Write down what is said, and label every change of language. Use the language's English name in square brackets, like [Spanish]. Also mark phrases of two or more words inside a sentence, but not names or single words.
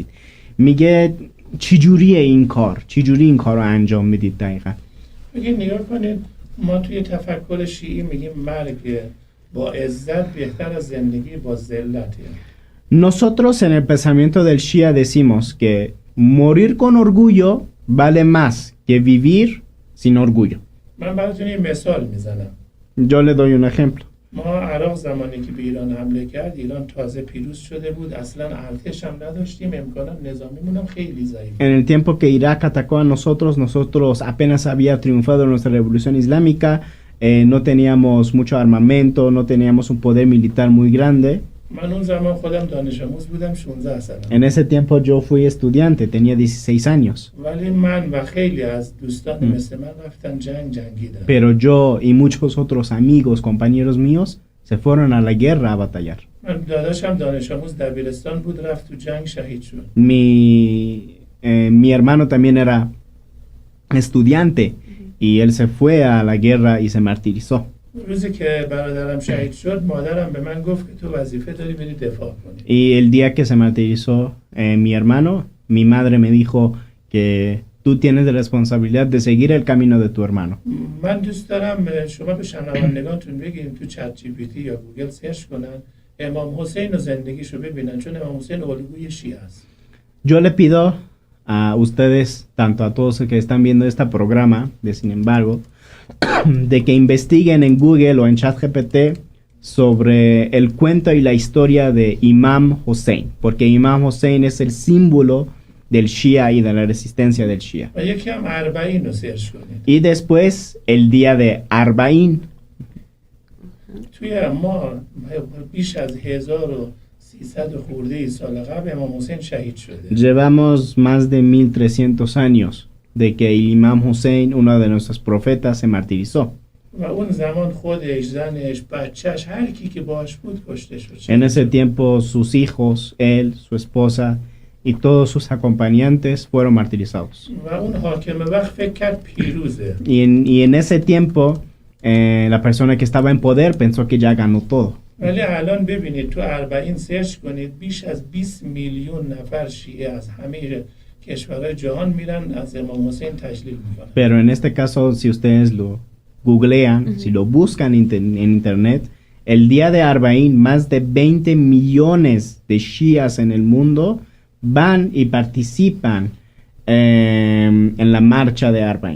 [Persian] میگه چجوریه این کار؟ چجوری این کار رو انجام میدید دقیقا؟ بگید نگاه کنید، ما توی تفکر شیعی میگیم مرگ با عزت بهتر از زندگی با ذلته. [Spanish] Nosotros en el pensamiento del Shia decimos que morir con orgullo vale más que vivir sin orgullo. [Persian] من براتون یه مثال میزنم. [Spanish] Yo le doy un ejemplo. [Persian] ما عراق زمانی که به ایران حمله کرد، ایران تازه پیروز شده بود، اصلا ارتش هم نداشتیم، امکانات نظامیمون هم خیلی ضعیف. [Spanish] En el tiempo que Irak atacó a nosotros apenas había triunfado nuestra revolución islámica, no teníamos mucho armamento, no teníamos un poder militar muy grande. [Persian] من اون زمان خودم دانش آموز بودم، 16 سالم. [Spanish] En ese tiempo yo fui estudiante, tenía 16 años. [Persian] ولی من و خیلی از دوستان مثل من رفتن جنگیدن. [Spanish] Pero yo y muchos otros amigos, compañeros míos, se fueron a la guerra a batallar. [Persian] من داداشم دانش آموز دبیرستان بود، رفت تو جنگ شهید شد. [Spanish] Mi hermano también era estudiante y él se fue a la guerra y se martirizó. [Persian] روزی که برادرم شهید شد، مادرم به من گفت که تو وظیفه داری بری دفاع کنی. [Spanish] Y el día que se martirizó mi hermano, mi madre me dijo que tú tienes la responsabilidad de seguir el camino de tu hermano. [Persian] من دوست دارم شما به شنوندگانتون بگین تو چت جی پی تی یا گوگل سرچ کنن امام حسین و زندگیشو ببینن، چون امام حسین الگوی شیعه است. [Spanish] Yo le pido a ustedes, tanto a todos los que están viendo este programa, de sin embargo, de que investiguen en Google o en ChatGPT sobre el cuento y la historia de Imam Hussein, porque Imam Hussein es el símbolo del Shia y de la resistencia del Shia. [Persian] و یکی هم اربعین رو سرچ کنید. [Spanish] Y después el día de Arbaín. [Persian] توی ما بیش از 1300 خورده سال قبل امام حسین شهید شده. [Spanish] Llevamos más de 1300 años de que el Imam Hussein, uno de nuestros profetas, se martirizó. [Persian] و اون زمان خودش، زنش، بچهش، هر کی که باش بود کشته شد. [Spanish] En ese tiempo sus hijos, él, su esposa y todos sus acompañantes fueron martirizados. [Persian] و اون حاکم وقت فکر کرد پیروزه. [Spanish] Y en ese tiempo la persona que estaba en poder pensó que ya ganó todo. [Persian] ولی الان ببینید تو اربعین سرچ کنید، بیش از 20 میلیون نفر شیعه از همه کشورهای جهان میرن از امام حسین تجلیل میکنن. [Spanish] Pero en este caso, si ustedes lo googlean, si lo buscan en internet, el día de Arbaín, más de 20 millones de shias en el mundo van y participan en la marcha de Arbaín.